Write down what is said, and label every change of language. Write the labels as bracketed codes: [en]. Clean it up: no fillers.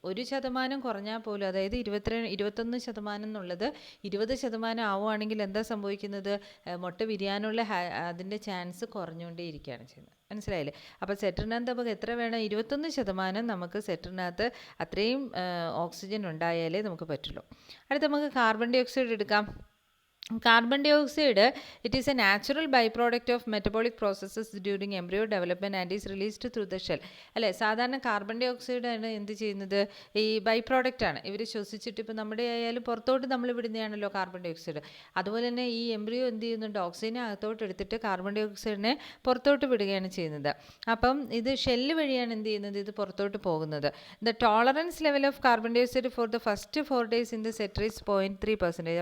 [ml] 1% കുറഞ്ഞാൽ പോലും, അതായത് 21% എന്നുള്ളത് 20% ആവുകയാണെങ്കിൽ എന്താ സംഭവിക്കുന്നത്? മുട്ട വിരിയാനുള്ള അതിൻ്റെ ചാൻസ് കുറഞ്ഞുകൊണ്ടേയിരിക്കുകയാണ് ചെയ്യുന്നത്. മനസ്സിലായില്ലേ? അപ്പോൾ സെറ്ററിനകത്ത് നമുക്ക് എത്ര വേണം? 21% നമുക്ക് സെറ്ററിനകത്ത് അത്രയും ഓക്സിജൻ ഉണ്ടായാലേ നമുക്ക് പറ്റുള്ളൂ. അടുത്ത് നമുക്ക് കാർബൺ ഡൈ ഓക്സൈഡ് എടുക്കാം. [en] Carbon dioxide, it is a natural byproduct of metabolic processes during embryo development and is released through the shell. [ml] അല്ലേ, സാധാരണ കാർബൺ ഡൈ ഓക്സൈഡ് ആണ് എന്ത് ചെയ്യുന്നത്, ഈ ബൈ പ്രോഡക്റ്റ് ആണ്. ഇവർ ശ്വസിച്ചിട്ട് ഇപ്പോൾ നമ്മുടെ ആയാലും പുറത്തോട്ട് നമ്മൾ വിടുന്നതാണല്ലോ കാർബൺ ഡൈ ഓക്സൈഡ്. അതുപോലെ തന്നെ ഈ എംബ്രിയോ എന്ത് ചെയ്യുന്നുണ്ട്, ഓക്സിജനെ അകത്തോട്ട് എടുത്തിട്ട് കാർബൺ ഡൈ ഓക്സൈഡിനെ പുറത്തോട്ട് വിടുകയാണ് ചെയ്യുന്നത്. അപ്പം ഇത് ഷെല്ല് വഴിയാണ് എന്ത് ചെയ്യുന്നത്, ഇത് പുറത്തോട്ട് പോകുന്നത്. [en] The tolerance level of carbon dye oxide for the first 4 days in the സെറ്റർ is 0.3%.